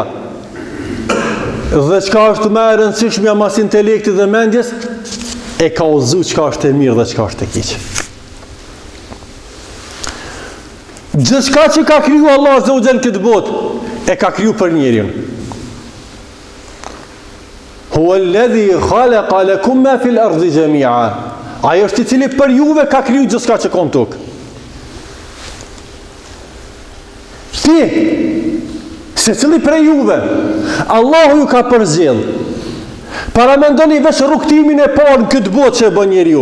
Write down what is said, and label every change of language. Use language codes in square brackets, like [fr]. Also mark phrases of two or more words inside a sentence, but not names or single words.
[sq] Dhe çka është më e rëndësishmja mas intelektit dhe mendjes, e ka udhëzu çka është e mirë dhe çka është e keq. Gjithçka që ka kriju Allah [ar] عز وجل [sq] këtë botë, e ka kriju për njeriun. [ar] هو الذي خلق لكم ما في الأرض جميعا. [sq] Ai është i cili për juve ka kriju gjithçka që ka në tokë. Ti, se cili prej juve, Allahu ju ka përzgjedh. Para mendoni veç rrugtimin e parë në këtë botë që e bën njeriu.